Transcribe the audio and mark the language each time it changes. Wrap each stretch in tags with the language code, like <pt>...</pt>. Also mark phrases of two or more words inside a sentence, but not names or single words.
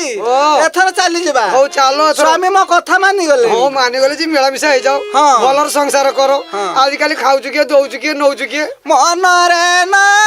<or>ओ। ଏଥର ଚାଲି ଯିବା ହଉ ଚାଲ ଏଥର। ସ୍ୱାମୀ ମୋ କଥା ମାନି ଗଲେ ହଁ ମାନିଗଲେ ଯେ ମିଳାମିଶା ହେଇଯାଉ। ହଁ। ଭଲରେ ସଂସାର କର। ହଁ। ଆଜିକାଲି ଖାଉଛୁ କିଏ, ଦଉଛୁ କିଏ, ନଉଛୁ କିଏ। ମନରେ ନ</or>